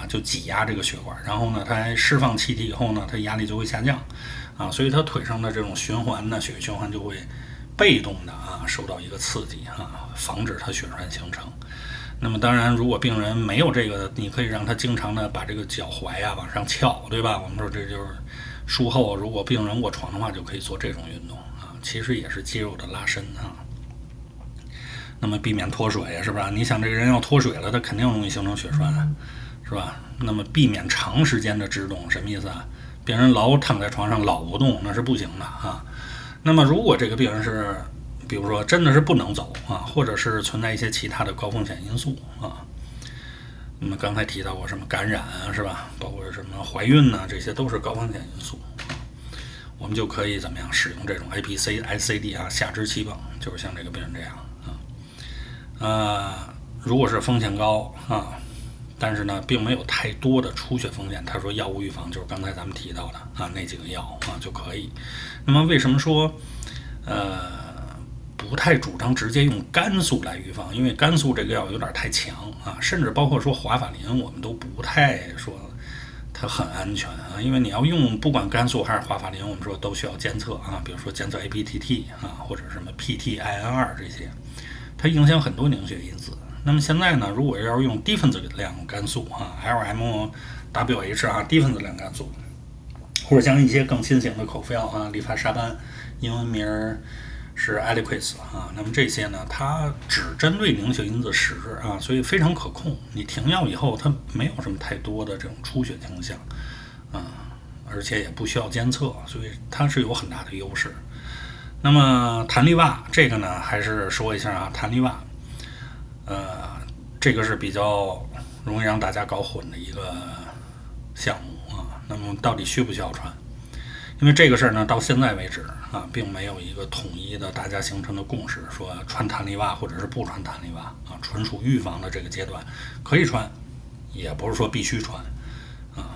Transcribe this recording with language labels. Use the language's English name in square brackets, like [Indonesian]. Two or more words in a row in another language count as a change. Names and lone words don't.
[Chinese] 就擠壓這個血管，然後呢，它釋放氣體以後呢，它壓力就會下降啊，所以它腿上的這種循環呢，血液循環就會被動的啊受到一個刺激啊，防止它血栓形成。那麼當然，如果病人沒有這個，你可以讓他經常的把這個腳踝啊往上翹，對吧？我們說這就是術後，如果病人臥床的話，就可以做這種運動啊，其實也是肌肉的拉伸啊。那麼避免脫水，是吧？你想這個人要脫水了，他肯定容易形成血栓，是吧？那麼避免長時間的制動，什麼意思啊？病人老躺在床上老不動，那是不行的啊。那麼如果這個病人是比如說真的是不能走啊，或者是存在一些其他的高風險因素啊，那麼刚才提到過什麼感染啊，是吧？包括什麼懷孕呢，這些都是高風險因素啊，我們就可以怎麼樣使用這種 APC、ICD 啊，下肢氣泵，就是像這個病人這樣啊。如果是風險高啊，但是呢並沒有太多的出血風險，他說藥物預防就是剛才咱們提到的啊那幾個藥啊就可以。那麼為什麼說不太主張直接用肝素來預防，因為肝素這個藥有點太強啊，甚至包括說华法林，我們都不太說它很安全啊，因為你要用不管肝素還是華法林，我們說都需要監測啊，比如說監測 APTT 啊，或者什麼 PTIN2 這些，它影響很多凝血因子。那麼現在呢，如果要用低分子量肝素啊 ，LMWH 啊，低分子量肝素，或者像一些更新型的口服药啊，利伐沙班，英文名是 Eliquis 啊，那麼這些呢，它只針对凝血因子10啊，所以非常可控。你停药以後，它没有什麼太多的这種出血傾向啊，而且也不需要監測，所以它是有很大的優勢。那麼彈力襪這個呢，還是說一下啊，彈力襪，這個是比較容易讓大家搞混的一個項目啊。那麼到底需不需要穿？因為這個事兒呢，到現在為止啊，並沒有一個統一的大家形成的共識，說穿彈力襪或者是不穿彈力襪啊，純屬預防的這個階段可以穿，也不是說必須穿啊。